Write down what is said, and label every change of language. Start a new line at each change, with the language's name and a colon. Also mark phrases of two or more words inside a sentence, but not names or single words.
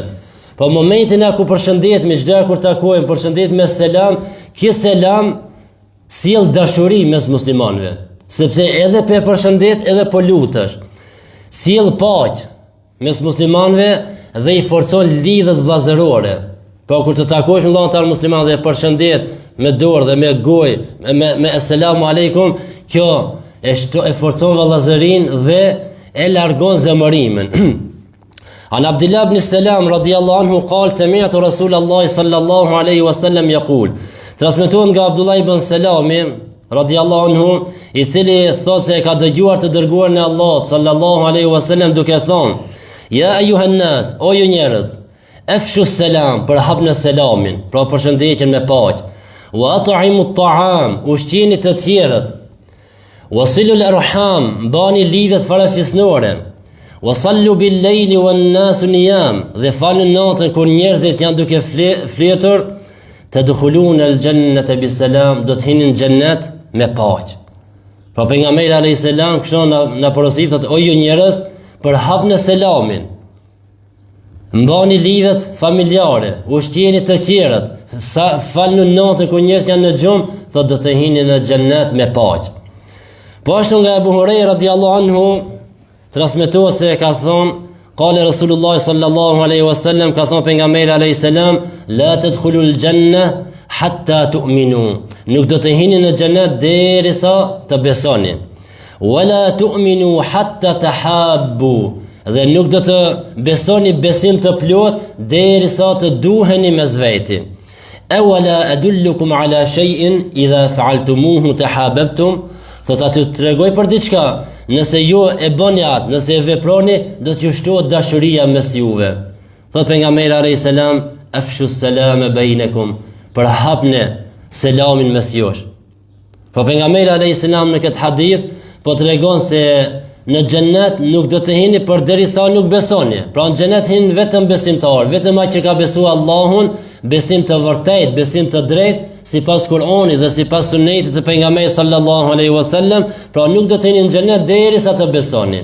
Albanian: Po momentin ku përshëndetemi, çdo kur takojmë, përshëndet me selam, ky selam sjell dashuri mes muslimanëve, sepse edhe pe përshëndet edhe po lutesh, sjell paqe mes muslimanëve dhe I forcon lidhjet vëllazërore. Po kur të takosh me vëllain tan musliman dhe përshëndet me dorë dhe me gojë, me
Arabic: السلام عليكم,
Albanian: kjo e forcon vëllazërin dhe e largon zemërimin.
Arabic: عن عبد الله بن سلام رضي الله عنه قال سمعت رسول الله صلى الله عليه وسلم يقول,
Albanian: transmetohet nga Abdullah ibn Salami
Arabic: رضي الله عنه,
Albanian: I cili thotë se e ka dëgjuar të dërguarin e Allahut
Arabic: صلى الله عليه وسلم
Albanian: duke thënë:
Arabic: يا أيها الناس,
Albanian: o ju njerëz,
Arabic: أفشوا السلام,
Albanian: përhapni selamin, pra përshëndetjen me paqe.
Arabic: وأطعموا الطعام,
Albanian: ushqini të tjerët.
Arabic: وصلوا الأرحام,
Albanian: bani lidhet farafisnore.
Arabic: وصلوا بالليل والناس نيام,
Albanian: dhe falën natën kur njerëzit janë duke fletur.
Arabic: تدخلون الجنة بسلام,
Albanian: do të hinin xhennet me paqe. Pra pejgamberi
Arabic: عليه السلام
Albanian: kështu na porositet, o ju njerëz, përhapni selamin. Mbani lidhet familjare, ushqjeni të tjerët, falni natën kur njerëzit janë në gjumë, thotë do të hini në xhennet me paqë. Po ashtu nga Abu Huraira
Arabic: رضي الله عنه
Albanian: transmetohet se ka thonë,
Arabic: قال رسول الله صلى الله عليه وسلم,
Albanian: ka thonë pejgamberi
Arabic: عليه السلام لا تدخلون الجنة حتى تؤمنوا.
Albanian: Nuk do të hini në xhennet derisa të besoni.
Arabic: ولا تؤمنوا حتى تحابوا.
Albanian: Dhe nuk do të besoni besim të plot derisa të duheni mes veti.
Arabic: أولا أدلكم على شيء إذا فعلتموه تحاببتم.
Albanian: Thot aty të tregoj për diçka, nëse ju e bëni atë, nëse e veproni, do të shtohet dashuria mes juve. Thot pejgamberi
Arabic: عليه السلام, أفشوا السلام بينكم,
Albanian: përhapni selamin mes jush. Po pejgamberi
Arabic: عليه السلام
Albanian: në këtë hadith po tregon se në xhennet nuk do të hini përderisa nuk besoni. Pra në xhennet hin vetëm besimtar, vetëm ai që ka besuar Allahun, besim të vërtet, besim të drejtë, sipas Kur'anit dhe sipas sunetit të pejgamberit
Arabic: صلى الله عليه وسلم,
Albanian: pra nuk do të hini në xhennet derisa të besoni.